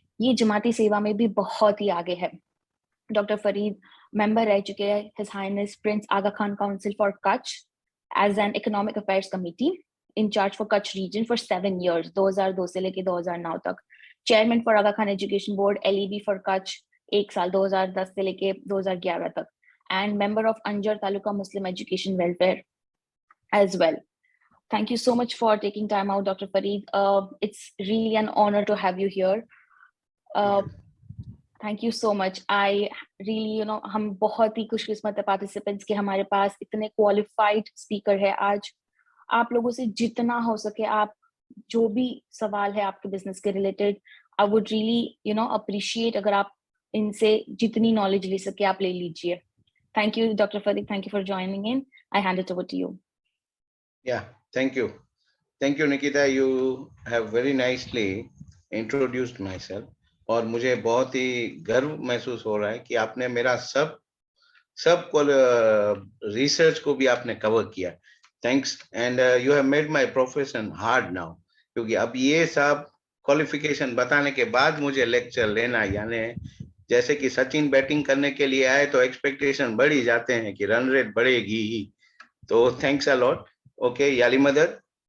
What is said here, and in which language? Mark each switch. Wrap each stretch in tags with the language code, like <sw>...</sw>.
<hi>ये जमाती सेवा में भी बहुत ही आगे है। डॉक्टर फरीद मेंबर रह चुके हैं</hi> <en>his highness prince Aga Khan council for Kutch as an economic affairs committee in charge for Kutch region for 7 years,</en> <hi>2002 से लेके 2009 तक।</hi> <en>chairman for Aga Khan education board LEB for Kutch</en> <hi>1 साल 2010 से लेके 2011 तक।</hi> <en>And member of Anjar taluka Muslim education welfare as well. Thank you so much for taking time out, Dr. Fareed. It's really an honor to have you here. Thank you so much. I really,</en> <hi>हम बहुत ही खुशकिस्मत है participants के हमारे पास इतने qualified speaker है आज। आप लोगों से जितना हो सके आप जो भी सवाल है आपके बिजनेस के related,</hi> <en>I would really appreciate</en> <hi>अगर आप इनसे जितनी नॉलेज ले सके आप ले लीजिए।</hi> <en>Thank you, Dr. Fareed. Thank you for joining in. I hand it over to you. Yeah, thank you. Thank you, Nikita. You have very nicely introduced myself.</en> <hi>और मुझे बहुत ही गर्व महसूस हो रहा है कि आपने मेरा सब रिसर्च को भी आपने कवर किया। Thanks.</hi> <en>and you have made my profession hard now,</en> <hi>क्योंकि अब ये सब क्वालिफिकेशन बताने के बाद मुझे लेक्चर लेना, यानी जैसे कि सचिन बैटिंग करने के लिए आए तो एक्सपेक्टेशन बढ़ ही जाते हैं कि रन रेट बढ़ेगी ही। तो थैंक्स अ लॉट। ओके याली मदद।</hi>